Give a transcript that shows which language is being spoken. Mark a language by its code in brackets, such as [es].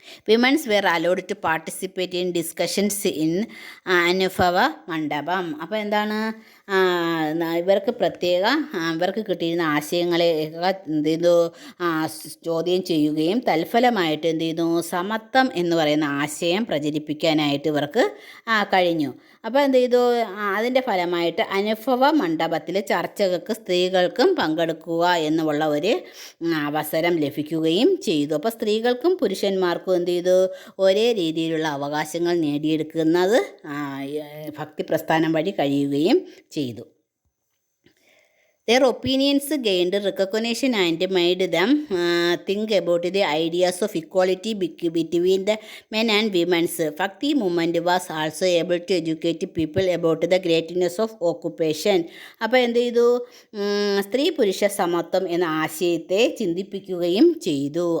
[en] Women were allowed to participate in discussions in Anubhava Mandapam. [ml] അപ്പോൾ എന്താണ്, ഇവർക്ക് പ്രത്യേക ഇവർക്ക് കിട്ടിയിരുന്ന ആശയങ്ങളെ എന്ത് ചെയ്തു ചോദ്യം ചെയ്യുകയും തൽഫലമായിട്ട് എന്ത് ചെയ്യുന്നു സമത്വം എന്ന് പറയുന്ന ആശയം പ്രചരിപ്പിക്കാനായിട്ട് ഇവർക്ക് കഴിഞ്ഞു. അപ്പോൾ എന്ത് ചെയ്തു അതിൻ്റെ ഫലമായിട്ട് അനുഭവ മണ്ഡപത്തിൽ ചർച്ചകൾക്ക് സ്ത്രീകൾക്കും പങ്കെടുക്കുക എന്നുള്ള ഒരു അവസരം ലഭിക്കുകയും ചെയ്തു. അപ്പോൾ സ്ത്രീകൾക്കും പുരുഷന്മാർക്കും എന്ത് ചെയ്തു ഒരേ രീതിയിലുള്ള അവകാശങ്ങൾ നേടിയെടുക്കുന്നത് ഭക്തി പ്രസ്ഥാനം വഴി കഴിയുകയും ചെയ്തു. [en] Their opinions gained recognition and made them think about the ideas of equality between the men and women. Bhakti movement was also able to educate people about the greatness of occupation. [ml] അപ്പോൾ എന്ത് ചെയ്തു സ്ത്രീ പുരുഷ സമത്വം എന്ന ആശയത്തെ ചിന്തിപ്പിക്കുകയും ചെയ്തു.